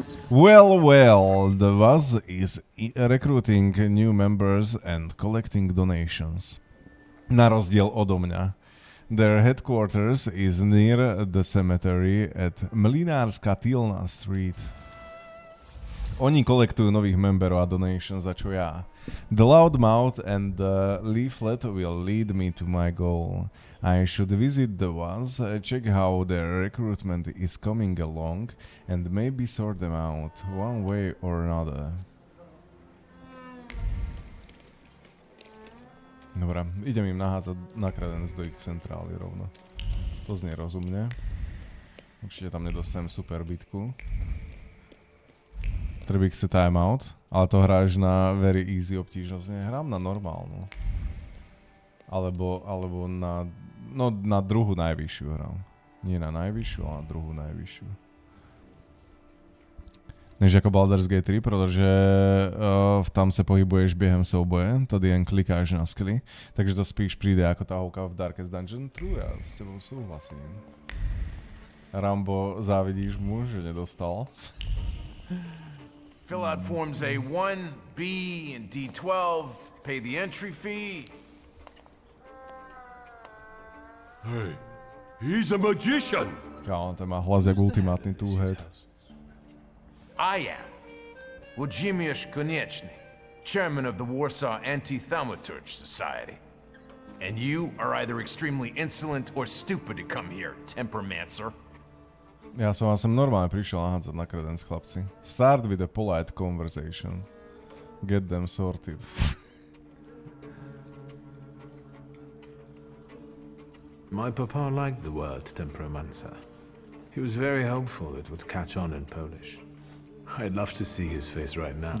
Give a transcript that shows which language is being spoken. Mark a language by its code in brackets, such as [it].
[en] Well, the Vaz is recruiting new members and collecting donations. Na rozdiel odo mňa. Their headquarters is near the cemetery at Mlinárska Tilna Street. [sk] Oni kolektujú nových memberov a donations, za čo ja. [en] The loudmouth and the leaflet will lead me to my goal. I should visit the Vaz, check how their recruitment is coming along, and maybe sort them out, one way or another. [sk] Dobre, idem im nahádzať na kredenc do ich centrály rovno. To znie rozumne. Určite tam nedostanem super bitku. Trebík chce timeout, ale to hráš na very easy obtížnosť. Nie, hrám na normálnu. Alebo na druhú najvyššiu hrám. Nie na najvyššiu, ale na druhú najvyššiu. [cs] Než jako Baldur's Gate 3, protože tam se pohybuješ během souboje, tady jen klikáš na skilly, takže to spíš přijde jako tahouka v Darkest Dungeon. True, já s tebou souhlasím. Rambo, závidíš mu, že nedostal. [en] Fill out forms A1, B, and D12, pay the entry fee. Hey, he's a magician! [sk] Kámo, ten má hlas jak ultimátny two-head. [en] I am Włodzimierz Konieczny, chairman of the Warsaw Anti-Thaumaturge Society. And you are either extremely insolent or stupid to come here, tempermancer. [sk] Ja som vám sem normálne prišiel nahádzať na kredenc, chlapci. [en] Start with a polite conversation. Get them sorted. My papa liked the word temperamencer. He was very hopeful it would catch on in Polish. I'd love to see his face right now.